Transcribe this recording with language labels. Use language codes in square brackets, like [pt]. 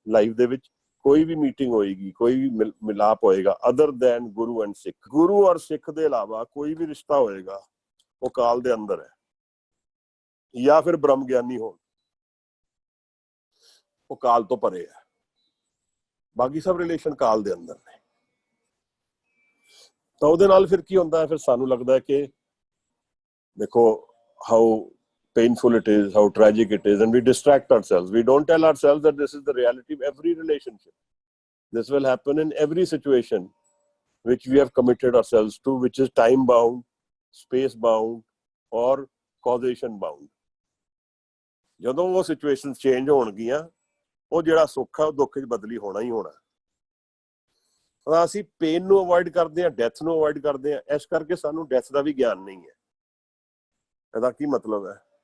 [pa] Life ਦੇ ਵਿੱਚ ਕੋਈ ਵੀ ਮੀਟਿੰਗ ਹੋਏਗੀ, ਕੋਈ ਵੀ ਮਿਲਾਪ ਹੋਏਗਾ, [en] other than guru and Sikh, [pa] ਗੁਰੂ ਔਰ ਸਿੱਖ ਦੇ ਇਲਾਵਾ ਕੋਈ ਵੀ ਰਿਸ਼ਤਾ ਹੋਏਗਾ ਉਹ ਕਾਲ ਦੇ ਅੰਦਰ ਹੈ, ਜਾਂ ਫਿਰ ਬ੍ਰਹਮ ਗਿਆਨੀ ਹੋਣ, ਉਹ ਕਾਲ ਤੋਂ ਪਰੇ ਹੈ। ਬਾਕੀ ਸਭ ਰਿਲੇਸ਼ਨ ਕਾਲ ਦੇ ਅੰਦਰ ਨੇ। ਤਾਂ ਉਹਦੇ ਨਾਲ ਫਿਰ ਕੀ ਹੁੰਦਾ ਹੈ, ਫਿਰ ਸਾਨੂੰ ਲੱਗਦਾ ਹੈ ਕਿ ਦੇਖੋ [en] How painful it is, how tragic it is, and we distract ourselves. We don't tell ourselves that this is the reality of every relationship. This will happen in every situation which we have committed ourselves to, which is time bound, space bound, or causation bound. [pa] ਜਦੋਂ ਉਹ situation change ਹੋਣਗੀਆਂ, ਉਹ ਜਿਹੜਾ ਸੁੱਖ ਆ ਉਹ ਦੁੱਖ 'ਚ ਬਦਲੀ ਹੋਣਾ ਹੀ ਹੋਣਾ। ਤਾਂ ਅਸੀਂ ਪੇਨ ਨੂੰ ਅਵੋਇਡ ਕਰਦੇ ਹਾਂ, ਡੈਥ ਨੂੰ ਅਵੋਇਡ ਕਰਦੇ ਹਾਂ, ਇਸ ਕਰਕੇ ਸਾਨੂੰ ਡੈਥ ਦਾ ਵੀ ਗਿਆਨ ਨਹੀਂ ਹੈ। ਇਹਦਾ ਕੀ ਮਤਲਬ ਹੈ?